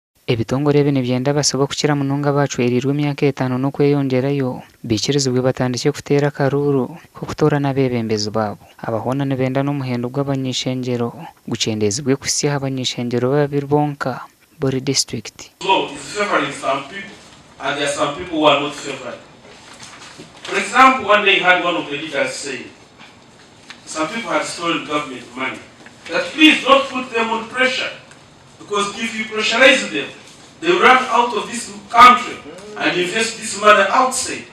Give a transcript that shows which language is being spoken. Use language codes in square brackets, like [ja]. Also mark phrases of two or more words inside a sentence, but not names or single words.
[cgg] Ebitongore bine byenda basaba kukira munonga bacwerirwe emyaka 5 no kweyongerayo bikirizibwe batandikye kuteera akaruuru ko kutora n'abebembezi babo. Abahona nibenda n'omuhendo gw'abanyeshenjero guchendezibwe kusyaha abanyeshenjero babiri bonka buri district. [en] So it's favoring some people and there are some people who are not favored. For example, one day I had one of the leaders say some people had stolen government money. That please don't put them on pressure, because if you pressurize them, they will run out of this country and invest this money outside.